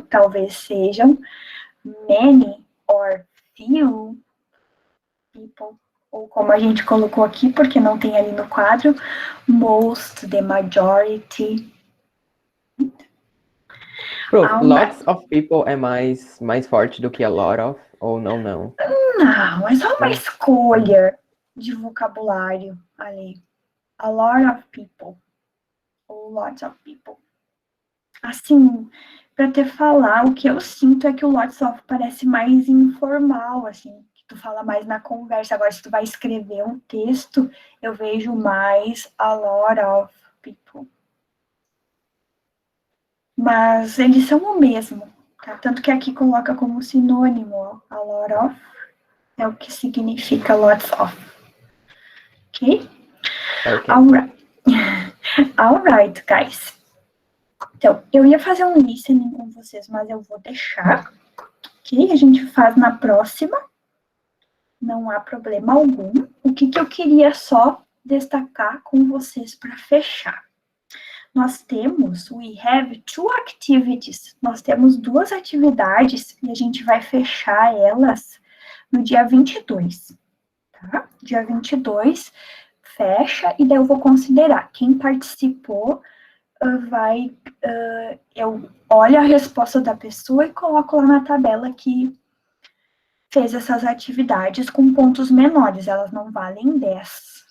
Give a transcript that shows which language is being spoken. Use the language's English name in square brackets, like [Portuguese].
[Portuguese] Talvez sejam [English] many or few people, [Portuguese] ou como a gente colocou aqui, porque não tem ali no quadro, most, [English] the majority. Lots of people [Portuguese] é mais forte do que [English] a lot of, [Portuguese] ou não? Não, é só uma escolha de vocabulário ali. [English] A lot of people, [Portuguese] ou [English] lots of people. [Portuguese] Assim, para te falar, o que eu sinto é que o [English] lots of [Portuguese] parece mais informal, assim, que tu fala mais na conversa. Agora, se tu vai escrever um texto, eu vejo mais [English] a lot of people. [Portuguese] Mas eles são o mesmo, tá? Tanto que aqui coloca como sinônimo, ó, [English] a lot of [Portuguese] é o que significa [English] lots of. [Portuguese] Ok? [English] Alright, guys. [Portuguese] Então, eu ia fazer um listening com vocês, mas eu vou deixar, ok? A gente faz na próxima. Não há problema algum. O que eu queria só destacar com vocês para fechar? Nós temos, [English] we have two activities. [Portuguese] Nós temos duas atividades e a gente vai fechar elas no dia 22, tá? Dia 22, fecha e daí eu vou considerar. Quem participou eu olho a resposta da pessoa e coloco lá na tabela que fez essas atividades com pontos menores, elas não valem 10.